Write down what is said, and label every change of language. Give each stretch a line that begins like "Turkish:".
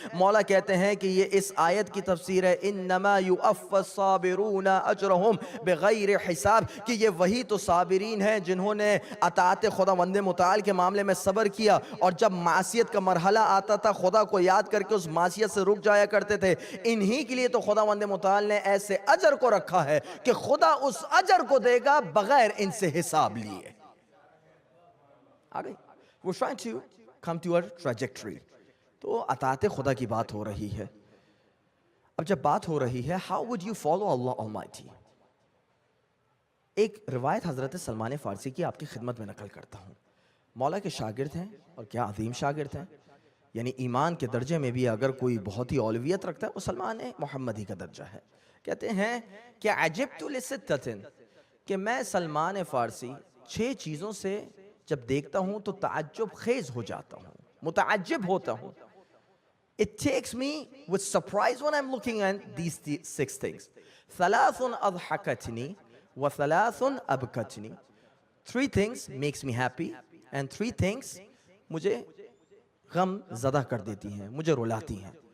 Urdu: مولا کہتے ہیں کہ یہ اس آیت کی تفسیر ہے
Arabic: انما یوفی الصابرون اجرہم بغیر حساب,
Urdu: کہ یہ وہی تو صابرین ہیں جنہوں نے اطاعت خداوند متعال کے معاملے میں صبر کیا, اور جب معصیت کا مرحلہ آتا تھا خدا کو یاد کر کے اس معصیت سے رک جایا کرتے تھے. انہی کے لیے تو خداوند متعال نے ایسے اجر کو رکھا ہے کہ خدا اس اجر کو دے گا بغیر ان سے حساب لیے.
English: آگئی, we're trying to come to a trajectory.
Urdu: تو اطاعت خدا کی بات ہو رہی ہے. اب جب بات ہو رہی ہے
English: how would you follow Allah Almighty,
Urdu: ایک روایت حضرت سلمان فارسی کی آپ کی خدمت میں نقل کرتا ہوں. مولا کے شاگرد ہیں, اور کیا عظیم شاگرد ہیں, یعنی ایمان کے درجے میں بھی اگر کوئی بہت ہی اولویت رکھتا ہے وہ سلمان محمدی کا درجہ ہے. کہتے ہیں کہ
Arabic: عجبت لستۃ,
Urdu: کہ میں سلمان فارسی 6 چیزوں سے جب دیکھتا ہوں تو تعجب خیز ہو جاتا ہوں, متعجب ہوتا ہوں.
English: It takes me with surprise when I'm looking at these 6 things.
Arabic: 3 أضحكتني و3 أبكتني.
English: 3 things makes me happy, and 3 things
Urdu: مجھے غم زدہ کر دیتی ہیں, مجھے رلاتی ہیں.